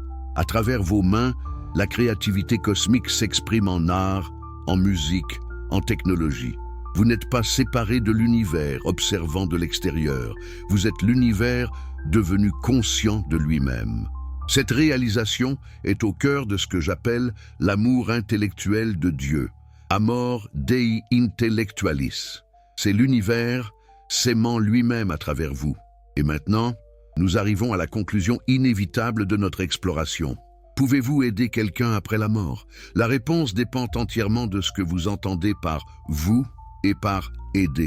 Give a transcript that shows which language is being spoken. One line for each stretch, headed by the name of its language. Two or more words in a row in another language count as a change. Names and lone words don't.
French: À travers vos mains, la créativité cosmique s'exprime en art, en musique, en technologie. Vous n'êtes pas séparé de l'univers, observant de l'extérieur. Vous êtes l'univers devenu conscient de lui-même. Cette réalisation est au cœur de ce que j'appelle l'amour intellectuel de Dieu.
Latin: Amor Dei intellectualis.
French: C'est l'univers s'aimant lui-même à travers vous. Et maintenant, nous arrivons à la conclusion inévitable de notre exploration. Pouvez-vous aider quelqu'un après la mort? La réponse dépend entièrement de ce que vous entendez par « vous » et par « aider ».